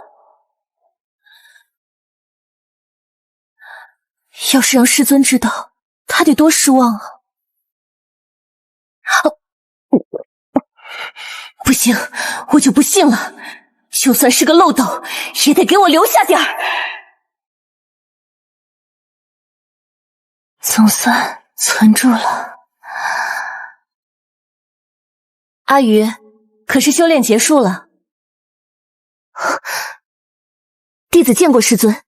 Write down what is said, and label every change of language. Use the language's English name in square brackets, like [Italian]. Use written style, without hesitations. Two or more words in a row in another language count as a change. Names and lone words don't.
[Chinese] 要是讓師尊知道，他得多失望啊！不行，我就不信了，就算是個漏斗，也得給我留下點兒。總算存住了。阿余，可是修煉結束了？弟子見過師尊。